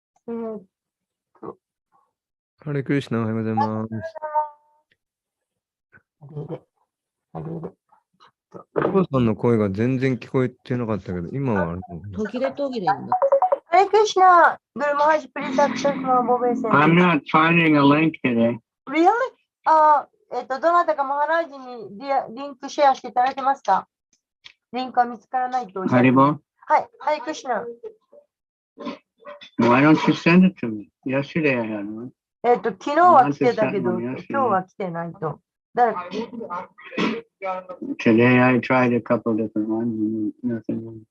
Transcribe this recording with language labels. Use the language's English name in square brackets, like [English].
[Japanese] えーっと、ハレクリシナ、おはようございます。あれで、あれで。お父さんの声が全然聞こえてなかったけど、今はあるの途切れ途切れになっ [English] ハレクリシナ、Guru Maharaj, please access my mobile center. I'm not finding a link today. Really? [Japanese] どなたかマハラージにリンクシェアしていただけますか？リンクは見つからないとおっしゃってます。 Haribo? はい、ハレクリシナ。 [English] Why don't you send it to me? Yesterday I had one. [Japanese] 昨日は来てたけど、今日は来てないと。誰か [English] Today I tried a couple different ones and nothing.